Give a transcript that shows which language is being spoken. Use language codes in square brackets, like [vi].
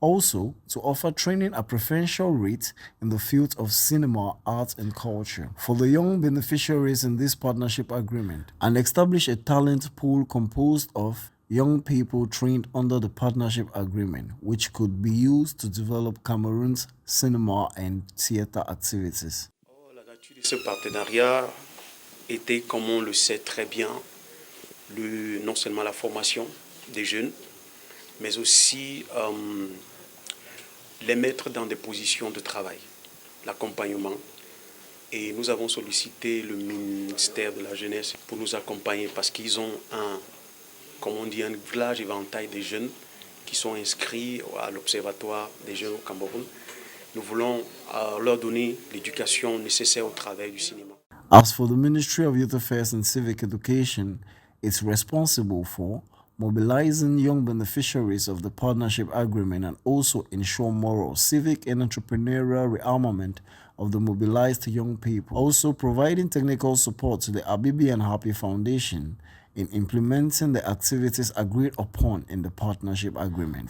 [en] Also, to offer training at preferential rate in the field of cinema, art, and culture for the young beneficiaries in this partnership agreement, and establish a talent pool composed of young people trained under the partnership agreement, which could be used to develop Cameroon's cinema and theater activities. [fr] Ce partenariat était, comme on le sait très bien, non seulement la formation des jeunes, mais aussi les mettre dans des positions de travail, l'accompagnement. Et nous avons sollicité le ministère de la Jeunesse pour nous accompagner parce qu'ils ont un large éventail de jeunes qui sont inscrits à l'Observatoire des jeunes au Cameroun. Nous voulons leur donner l'éducation nécessaire au travail du cinéma. [en] As for the Ministry of Youth Affairs and Civic Education, it's responsible for mobilizing young beneficiaries of the partnership agreement and also ensure moral, civic, and entrepreneurial rearmament of the mobilized young people. Also providing technical support to the Abibi and Happy Foundation in implementing the activities agreed upon in the partnership agreement.